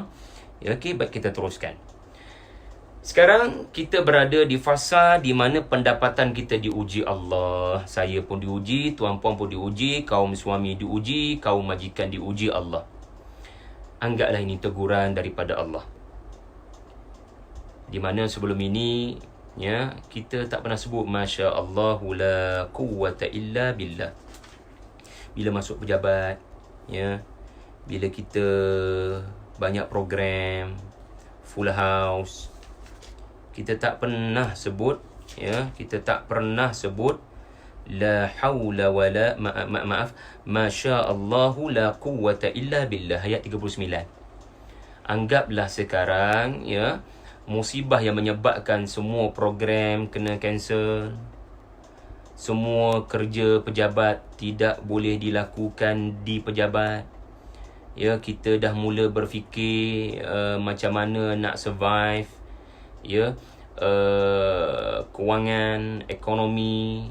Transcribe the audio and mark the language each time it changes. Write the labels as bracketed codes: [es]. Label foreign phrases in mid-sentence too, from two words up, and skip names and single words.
[ms] Ya, okey, baik, kita teruskan. Sekarang kita berada di fasa di mana pendapatan kita diuji Allah. Saya pun diuji, tuan-puan pun diuji, kaum suami diuji, kaum majikan diuji Allah. Anggaplah ini teguran daripada Allah. Di mana sebelum ini, ya, kita tak pernah sebut [ar] ما شاء الله لا قوة إلا بالله. [ms] Bila masuk pejabat, ya, bila kita banyak program, [en] full house, [ms] kita tak pernah sebut, ya, kita tak pernah sebut [ar] لا حول ولا [ms] maaf [ar] ما شاء الله لا قوة إلا بالله, [ms] ayat 39. Anggaplah sekarang, ya, musibah yang menyebabkan semua program kena cancel, semua kerja pejabat tidak boleh dilakukan di pejabat. Ya, kita dah mula berfikir macam mana nak survive, ya, kewangan, ekonomi.